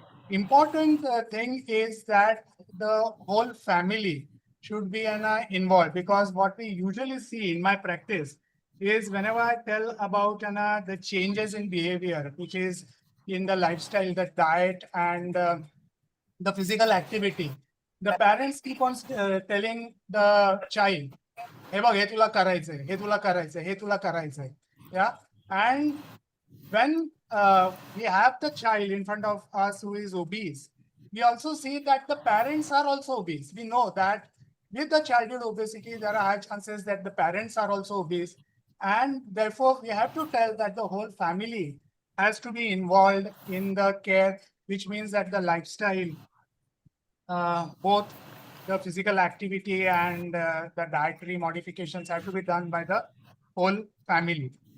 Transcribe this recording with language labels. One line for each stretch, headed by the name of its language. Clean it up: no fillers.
English: Important thing is that the whole family should be involved, because what we usually see in my practice is whenever I tell about the changes in behavior, which is in the lifestyle, the diet and the physical activity, the parents keep on telling the child,
Marathi: हे बघ, हे तुला करायचंय, हे तुला करायचंय, हे तुला करायचंय.
English: Yeah. And when we have the child in front of us who is obese, we also see that the parents are also obese. We know that with the childhood obesity, there are high chances that the parents are also obese. And therefore, we have to tell that the whole family has to be involved in the care, which means that the lifestyle, both the physical activity and the dietary modifications have to be done by the whole family.